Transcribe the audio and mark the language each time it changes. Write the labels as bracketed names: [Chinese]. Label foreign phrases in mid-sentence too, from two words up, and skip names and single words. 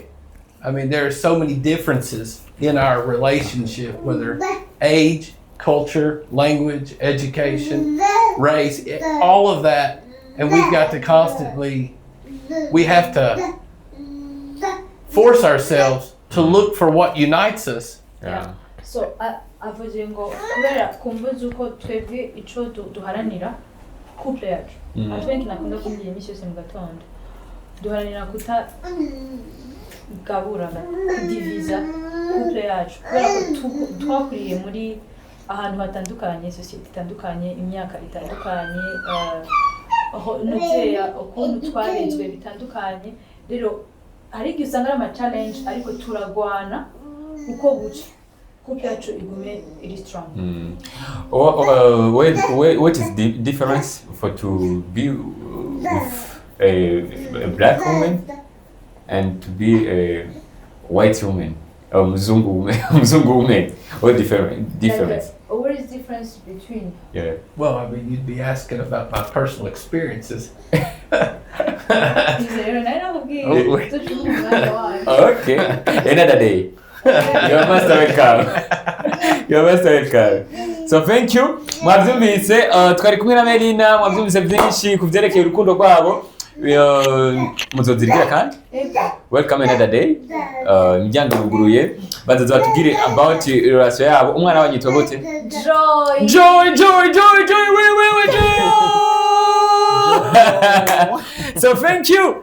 [English] I mean, there are so many differences in our relationship, whether age, culture, language, education, race, all of that. And we've got to constantly, we have to force ourselves to look for what unites us. Yeah. [Rundi] So avuze ngo kubera kumva zuko twebwe ico duharanira couple yacu atwenki nakunda kumbira imisi yose mu gatondo duharanira kutagabura kudiviza couple yacu kubera ko twakuriye muri ahantu hatandukanye, society itandukanye, imyaka itandukanye, aho nuteya ukuntu twarezwe bitandukanye. Rero hari igihe usanga ari ama challenge ariko turagwana uko buca couple yacu igume iri strong. [English] What is the difference for to be with a black woman and to be a white woman or mzungu woman? What difference? What is the difference between? Yeah. Well, I mean, you'd be asking about my personal experiences. Okay, another day. You're most welcome. So thank you. [Rundi] Mwabyumvise twari kumwe na Melina, mwabyumvise byinshi kuvyerekeye urukundo rwabo. Muzozirikira kandi? [English] Welcome another day. [Rundi] Imiryango iruguruye. Baza batubwire [English] about relation [Rundi] yabo. Umwana wanyu yitwa gute? [English] Joy. Joy. So thank you.